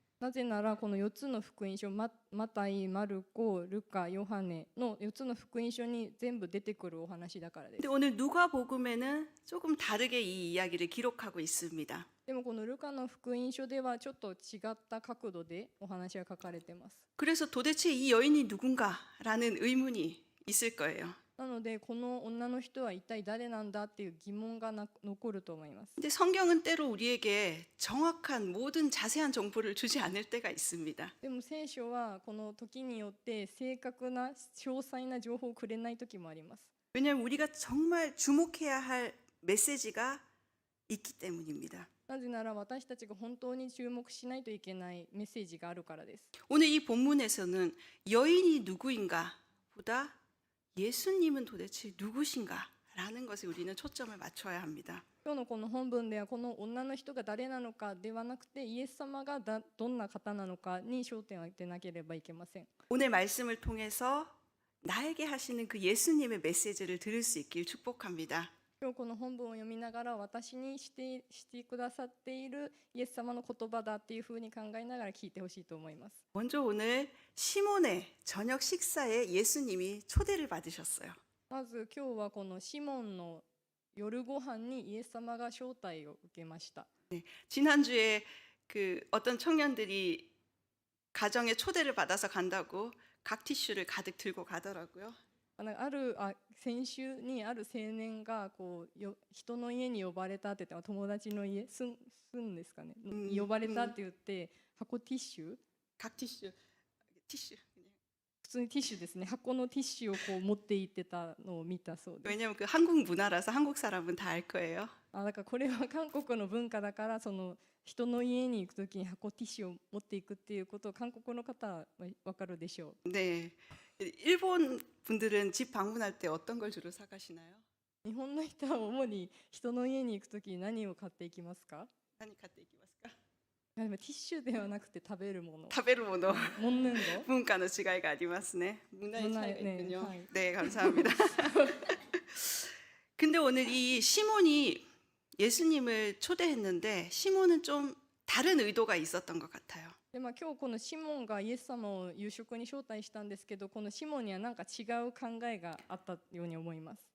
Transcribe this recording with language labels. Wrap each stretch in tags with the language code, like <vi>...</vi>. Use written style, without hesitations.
<ja>なぜならこの4つの福音書マタイ、マルコ、ルカ、ヨハネの4つの福音書に全部出てくるお話だからです。</ja> <ko>근데 오늘 누가복음에는 조금 다르게 이 이야기를 기록하고 있습니다.</ko> <ja>でもこのルカの福音書ではちょっと違った角度でお話が書かれています。</ja> <ko>그래서 도대체 이 여인이 누군가라는 의문이 있을 거예요.</ko> <ja>なのでこの女の人は一体誰なんだっていう疑問が残ると思います。</ja> <ko>근데 성경은 때로 우리에게 정확한 모든 자세한 정보를 주지 않을 때가 있습니다.</ko> <ja>でも聖書はこの時によって正確な詳細な情報をくれない時もあります。</ja> <ko>왜냐하면 우리가 정말 주목해야 할 메시지가 있기 때문입니다.</ko> <ja>なぜなら私たちが本当に注目しないといけないメッセージがあるからです。</ja> <ko>오늘 이 본문에서는 여인이 누구인가 보다 예수님은 도대체 누구신가 라는 것에 우리는 초점을 맞춰야 합니다.</ko> <ja>今日のこの本文ではこの女の人が誰なのかではなくてイエス様がどんな方なのかに焦点を当てなければいけません。</ja> <ko>오늘 말씀을 통해서 나에게 하시는 그 예수님의 메시지를 들을 수 있길 축복합니다.</ko> <ja>今日この本文を読みながら私にしてくださっているイエス様の言葉だっていうふうに考えながら聞いてほしいと思います。</ja> <ko>먼저 오늘 시몬의 저녁 식사에 예수님이 초대를 받으셨어요.</ko> <ja>まず今日はこのシモンの夜ご飯にイエス様が招待を受けました。</ja> <ko>지난주에 그 어떤 청년들이 가정에 초대를 받아서 간다고 각 티슈를 가득 들고 가더라고요.</ko> <ja>先週にある青年が人の家に呼ばれたって言って友達の家住んですかね、呼ばれたって言って箱ティッシュ</ja> <ko>각 티슈</ko> <ja>普通にティッシュですね、箱のティッシュを持って行ってたのを見たそうです。</ja> <ko>왜냐하면 그 한국 문화라서 한국 사람은 다 알 거예요.</ko> <ja>だからこれは韓国の文化だからその人の家に行くときに箱ティッシュを持っていくっていうことを韓国の方は分かるでしょう。</ja> <ko>네, 일본 분들은 집 방문할 때 어떤 걸 주로 사가시나요?</ko> <ja>日本の人は主に人の家に行くときに何を買っていきますか？ 많이 갖다 입기마스까? やでもティッシュではなくて食べるもの、食べるもの</ja> <ko>먹는 거. 문화의 차이가</ko> <ja>ありますね.</ja> <ko>문화의 문화의- 차이가 네, 있군요. 네. 네, 감사합니다. 근데 오늘 이 시몬이 예수님을 초대했는데 시몬은 좀 다른 의도가 있었던 것 같아요.</ko> <ja>で今日このシモンがイエス様を夕食に招待したんですけど、このシモンには何か違う考えがあったように思います。</ja>